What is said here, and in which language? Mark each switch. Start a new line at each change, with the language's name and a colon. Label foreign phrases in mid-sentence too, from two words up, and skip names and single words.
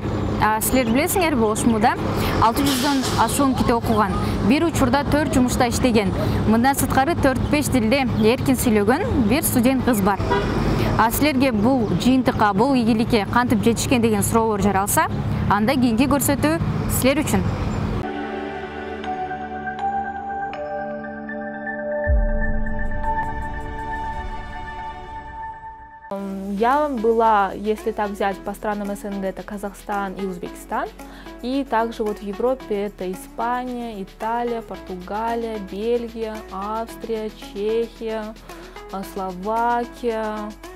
Kyrgyz: Силер билесиңерби, Ошмуда 600дөн ашуун китеп окуган, бир учурда 4 жумушта иштеген, мындан сырткары 4-5 тилде эркин сүйлөгөн бир студент кыз бар. Силерге бул жыйынтыкка, бул ийгиликке кантип жетишкен деген суроолор жаралса, анда кийинки көрсөтүү силер үчүн.
Russian: Я была, если так взять, по странам СНГ, это Казахстан и Узбекистан. И также вот в Европе это Испания, Италия, Португалия, Бельгия, Австрия, Чехия, Словакия.